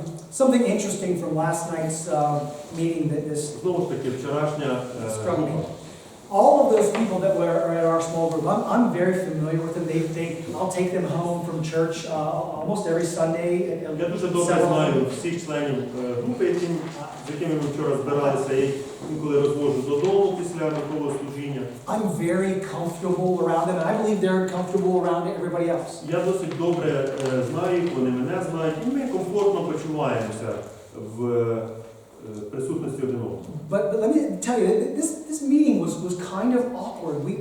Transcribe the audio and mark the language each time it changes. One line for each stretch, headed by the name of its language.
English: Something interesting from last night's meeting that this
Ukrainian: Знову ж таки, вчорашня
English: struck me.
Ukrainian: група.
English: All of those people that were at our small group, I'm very familiar with them. I'll take them home from church almost every Sunday.
Ukrainian: Я дуже добре знаю всіх членів групи, з якими ми вчора збиралися. Я їх інколи розвожу додому після ранкового служіння.
English: I'm very comfortable around them, and I believe they're comfortable around everybody else.
Ukrainian: Я досить добре знаю їх, вони мене знають, і ми комфортно почуваємося в присутності один одного.
English: But let me tell you, this meeting was kind of awkward.